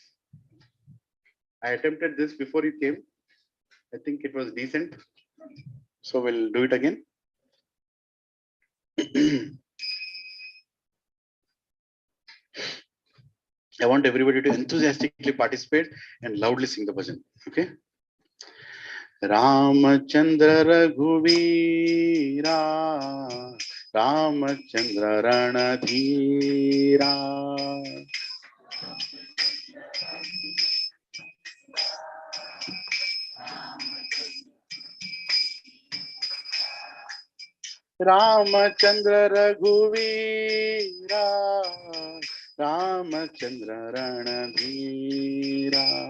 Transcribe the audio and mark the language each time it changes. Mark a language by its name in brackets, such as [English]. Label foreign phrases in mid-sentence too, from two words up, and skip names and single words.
[English] I attempted this before you came. I think it was decent. So we'll do it again. I want everybody to enthusiastically participate and loudly sing the bhajan. Okay? Ramachandra Raghuveera, Ramachandra Ranadhira. Ramachandra Raghuveera, Ramachandra Ranadhira.